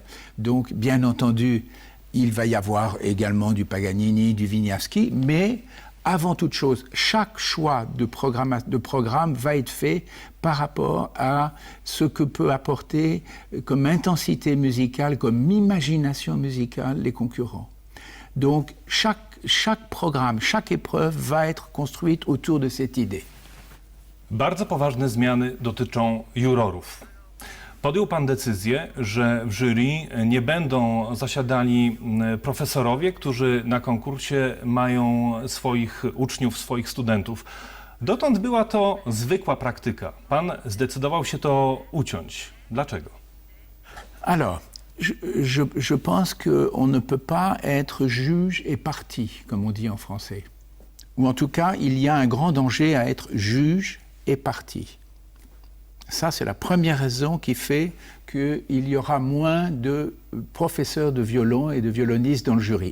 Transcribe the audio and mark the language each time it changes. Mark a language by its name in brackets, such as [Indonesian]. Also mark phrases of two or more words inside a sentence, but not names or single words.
[French] Donc, bien entendu, il va y avoir également du Paganini, du Wieniawski, mais avant toute chose, chaque choix de programme va être fait par rapport à ce que peut apporter comme intensité musicale, comme imagination musicale les concurrents. Donc, chaque programme, chaque épreuve va être construite autour de cette idée. [Polish] Bardzo poważne zmiany dotyczą jurorów. Podjął pan decyzję, że w jury nie będą zasiadali profesorowie, którzy na konkursie mają swoich uczniów, swoich studentów. Dotąd była to zwykła praktyka. Pan zdecydował się to uciąć. Dlaczego? [French] Alors, je pense qu'on ne peut pas être juge et partie, comme on dit en français. Ou en tout cas, il y a un grand danger à être juge et partie. Ça, c'est la première raison qui fait qu'il y aura moins de professeurs de violon et de violonistes dans le jury.